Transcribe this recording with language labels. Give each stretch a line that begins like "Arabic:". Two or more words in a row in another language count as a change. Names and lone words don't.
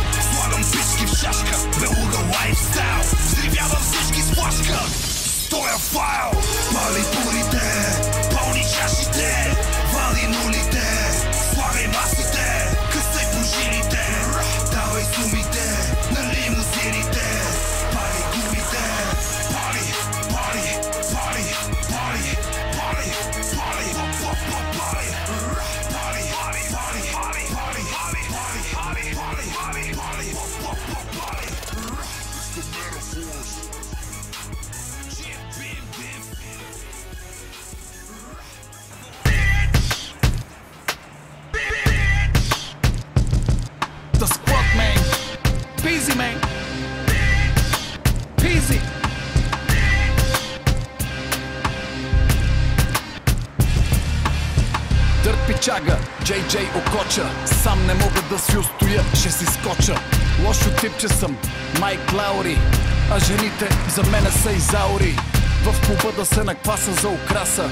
Bulgarian: Слагам пички в шашка, белуга лайфстайл. Взривявам всички с флашка, стоя файл. Пали турите, пълни чашите, вали нулите, слагай масите, късай пружините, давай сумите на лимузините. Пали гумите, пали, пали, пали, пали, пали, пали, пали, пали, пали, пали, пали, пали, пали, пали, пали, пали.
English: The squad, man. Peasy, man. Peasy.
Bulgarian: Дърт пичага, JJ Окоча. Сам не мога да си устоя, ще си скоча. Лошо типче съм, Майк Лаури. А жените за мене са изаури. В клуба да се накваса за украса.